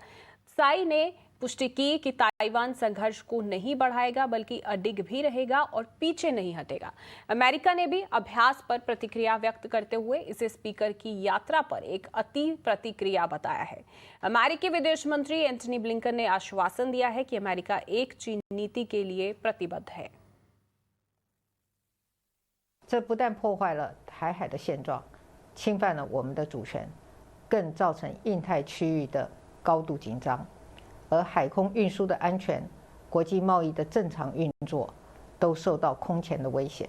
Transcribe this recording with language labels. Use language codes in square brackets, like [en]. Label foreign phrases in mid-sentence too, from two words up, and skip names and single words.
[hi] साई ने पुष्टि की कि ताइवान संघर्ष को नहीं बढ़ाएगा बल्कि अडिग भी रहेगा और पीछे नहीं हटेगा। अमेरिका ने भी अभ्यास पर प्रतिक्रिया व्यक्त करते हुए इसे स्पीकर की यात्रा पर एक अति प्रतिक्रिया बताया है। अमेरिकी विदेश मंत्री एंटनी ब्लिंकन ने आश्वासन दिया है कि अमेरिका एक चीन नीति के लिए प्रतिबद्ध है। [zh] 这不但破坏了台海的现状，侵犯了我们的主权，更造成印太区域的高度紧张，而海空运输的安全、国际贸易的正常运作都受到空前的威胁。